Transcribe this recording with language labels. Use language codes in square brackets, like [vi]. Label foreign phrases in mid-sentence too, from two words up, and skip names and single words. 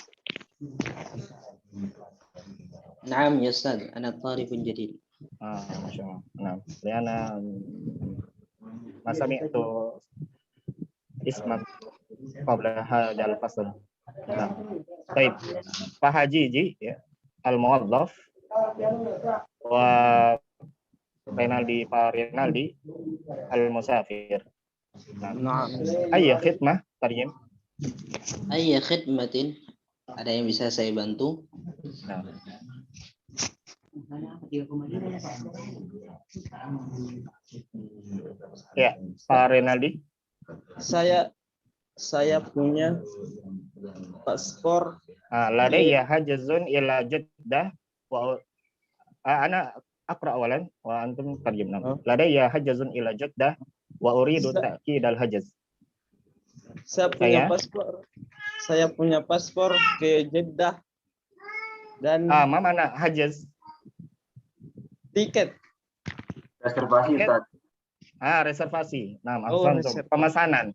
[ar] نعم يا أستاذ أنا طالب جديد. ما شاء الله. Nah, Liana ما سمعت اسمك قبل هذا الفصل. Nah, طيب Pak Hajiji ya, al-muwazzaf wa Renaldi Pak Renaldi al-musafir. Nah, أي خدمة ترجم؟ أي خدمة [id] ada yang bisa saya bantu? Nah. Ya, Pak Renaldi. Saya punya paspor. [ar] لدي حجز إلى Jeddah وأنا أقرأ أولا وأنتم ترجم. لدي حجز إلى Jeddah وأريد تأكيد الحجز. [id] Saya punya paspor ke Jeddah dan [ar] ما معنى حجز? [id] Tiket. Reservasi Ustaz. Reservasi. Nah, maksud pemesanan.